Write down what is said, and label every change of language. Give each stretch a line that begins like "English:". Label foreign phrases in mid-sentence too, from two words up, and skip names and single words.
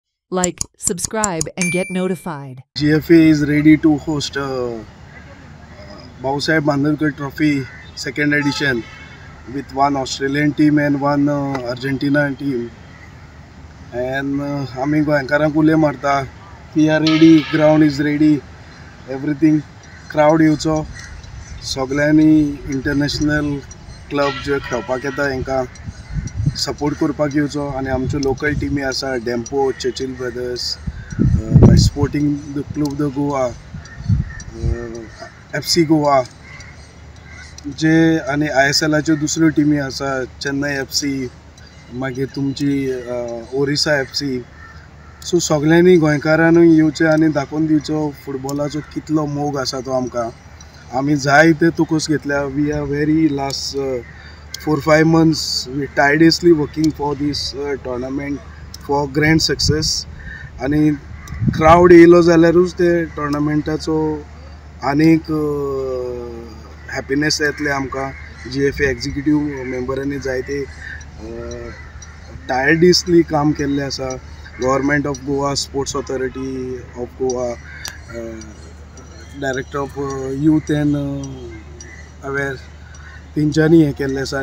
English: Like, subscribe, and get notified. GFA is ready to host Bausaib Bandhavkar Trophy second edition with one Australian team and one Argentina team.
Konkani: And आम्ही गोंयकारांक उले मारता.
English: We are ready, ground is ready, everything.
Konkani: Crowd येवचो, सगळ्यांनी
English: international club
Konkani: जे खेळपाक येता हांकां सपोर्ट करपाक येवचो. आनी आमच्यो लोकल टिमी आसा डेम्पो, चर्चिल ब्रदर्स, स्पोर्टिंग क्लब द गोवा, FC गोवा जे आनी ISLाच्यो दुसऱ्यो टिमी आसा चेन्नई FC, मागीर तुमची ओरिसा FC. सो सगळ्यांनी गोंयकारांनी येवचें आनी दाखोवन दिवचो फुटबॉलाचो कितलो मोग आसा तो आमकां. आमी जाय ते तुकोस घेतल्या.
English: we are very last 4-5 months we tirelessly working for this tournament for grand success.
Konkani: आनी क्राउड येयलो जाल्यारूच ते टोर्नामेंटाचो आनीक हॅपिनेस येतले आमकां. GFA एक्झिक्युटीव मेंबरांनी जायते टायर्डीसली काम केल्लें आसा. गव्हर्मेंट ऑफ गोवा, स्पोर्ट्स ऑथॉरिटी ऑफ गोवा, डायरेक्टर ऑफ यूथ एंड अवेर तेंच्यांनी हें केल्लें आसा.